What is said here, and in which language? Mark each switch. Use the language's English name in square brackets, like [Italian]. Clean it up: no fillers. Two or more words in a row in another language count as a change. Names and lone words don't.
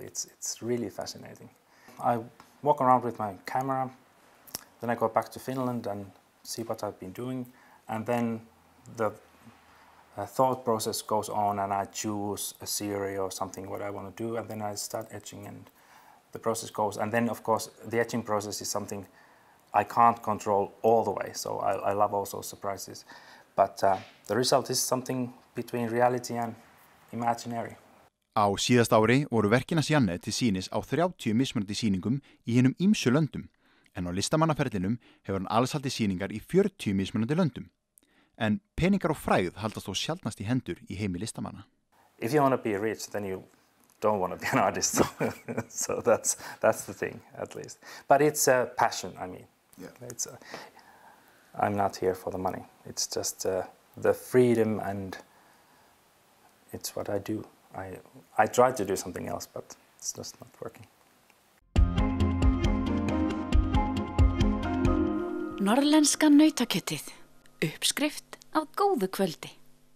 [English] It's really fascinating. I walk around with my camera, then I go back to Finland and see what I've been doing, and then the thought process goes on and I choose a series or something what I want to do, and then I start etching and the process goes. And then of course the etching process is something I can't control all the way, so I love also surprises. But the result is something between reality and imaginary. [Icelandic] Á síðasta ári voru verkin hans Janne til sýnis á 30 mismunandi sýningum í hinum ýmsu löndum, en á listamannaferlinum hefur hann alls haldið sýningar í 40 mismunandi löndum. En peningar og frægð haldast þó sjaldnast í hendur í heimi listamanna. [English] If you want to be rich, then you don't want to be an artist. So that's the thing, at least. But it's a passion, I mean. Yeah. I'm not here for the money. It's just the freedom, and it's what I do. I try to do something else, but it's just not working. [Icelandic] Norrlenska nautakjötið. Uppskrift af góðu kvöldi.